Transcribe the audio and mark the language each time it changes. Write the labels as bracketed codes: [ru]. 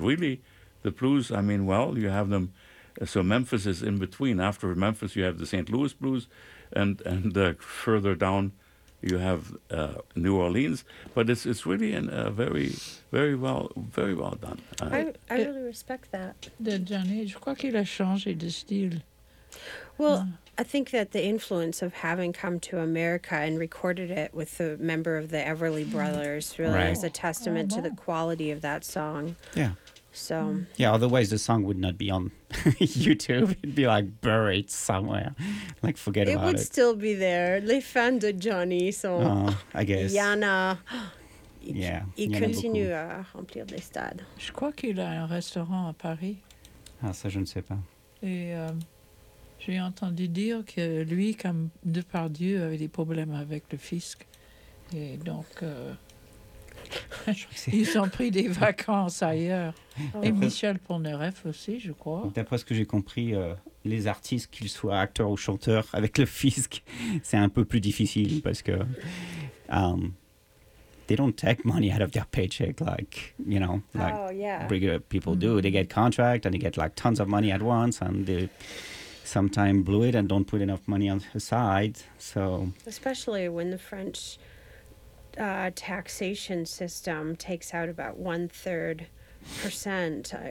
[en] Really, the blues, I mean, well, you have them. So Memphis is in between. After Memphis, you have the St. Louis Blues. And further down, you have New Orleans. But it's really very, very well, very well done. I really respect that. [fr] De Johnny, je crois qu'il a changé de style. [en] Well, I think that the influence of having come to America and recorded it with the member of the Everly Brothers really is a testament to the quality of that song. Yeah. So. Yeah, otherwise the song would not be on YouTube. It'd be like buried somewhere. Like, forget about it. It would still be there. [fr] Les fans de Johnny sont... [en] Oh, I guess. Yana. Yeah. [fr] Il continue à remplir les stades. Je crois qu'il a un restaurant à Paris. Ah, ça, je ne sais pas. Et... j'ai entendu dire que lui, comme Depardieu, avait des problèmes avec le fisc. Et donc, ils ont pris des vacances ailleurs. Oh. Et Michel Polnareff aussi, je crois. D'après ce que j'ai compris, les artistes, qu'ils soient acteurs ou chanteurs, avec le fisc, c'est un peu plus difficile parce que... [en] they don't take money out of their paycheck, like, you know, like bigger people do. They get contract and they get, like, tons of money at once and they... sometimes blew it and don't put enough money on the side, so... Especially when the French taxation system takes out about 1/3%.